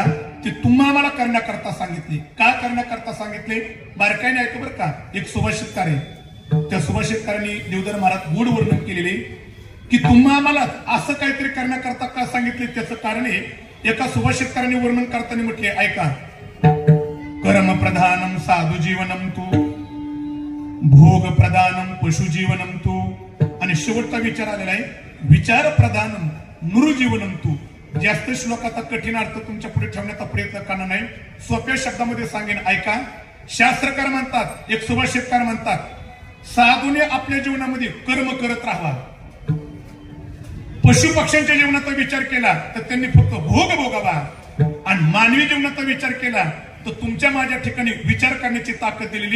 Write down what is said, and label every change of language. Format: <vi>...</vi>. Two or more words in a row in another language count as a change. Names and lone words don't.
<mr>ते तुम्हा मला करण्याकरता सांगितले. का करण्याकरता सांगितले बारकाईने ऐका बरं का. एक सुभाषितकार आहे. त्या सुभाषितकारांनी देवधर महाराज गुढ वर्णन केलेले की तुम्हा मला असं काहीतरी करण्याकरता का सांगितले. त्याचं कारण आहे एका सुभाषितकारांनी वर्णन करताना म्हटले ऐका.</mr> <sa>कर्म प्रधानम साधु जीवनम तू, भोग प्रधानम पशु जीवनम तू,</sa> <mr>आणि शेवटचा विचार आलेला आहे</mr> <sa>विचार प्रधानम नृ जीवनम तू.</sa> <mr>जास्त श्लोकाचा कठीण अर्थ तुमच्या पुढे ठेवण्याचा प्रयत्न करणार नाही. सोप्या शब्दामध्ये सांगेन ऐका. शास्त्रकार म्हणतात, एक सुभाषितकार म्हणतात, साधूने आपल्या जीवनामध्ये कर्म करत राहावा. पशु पक्ष्यांच्या जीवनाचा विचार केला तर त्यांनी फक्त भोग भोगावा, आणि मानवी जीवनाचा विचार केला तर तुमच्या माझ्या ठिकाणी विचार करण्याची ताकद दिलेली.</mr>